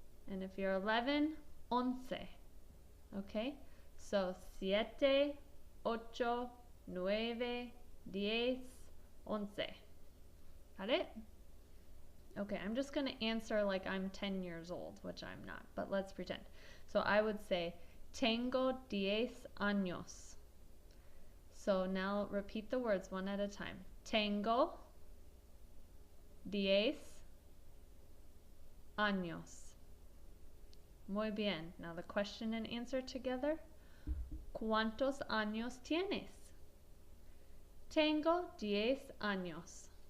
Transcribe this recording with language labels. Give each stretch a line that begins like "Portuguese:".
English: And if you're 11, once. Okay?
Spanish: So siete, ocho, nueve, 10, once.
English: Got it? Okay, I'm just going to answer like I'm 10 years old, which I'm not, but let's pretend. So I would say,
Spanish: tengo 10 años.
English: So now repeat the words one at a time.
Spanish: Tengo 10 años. Muy bien.
English: Now the question and answer together.
Spanish: ¿Cuántos años tienes? Tengo 10 años.